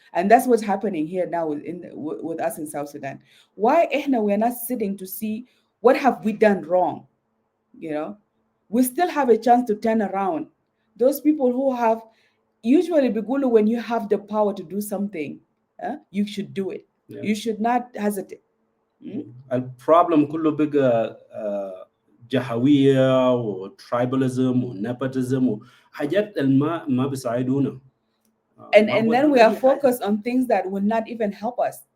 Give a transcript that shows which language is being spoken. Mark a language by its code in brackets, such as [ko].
[en] And that's what's happening here now with us in South Sudan. Why we're not sitting to see what have we done wrong, you know? We still have a chance to turn around. Those people who have, usually bigulu, when you have the power to do something, you should do it. Yeah. You should not hesitate. Mm? [ar] البروبلم كله بقى جهوية وترايباليزم ونيبوتيزم وحاجات ما بيساعدونا. [en] and [ar] ما [en] and then we [ar] أي حاجة. [en] focused on things that will not even help us.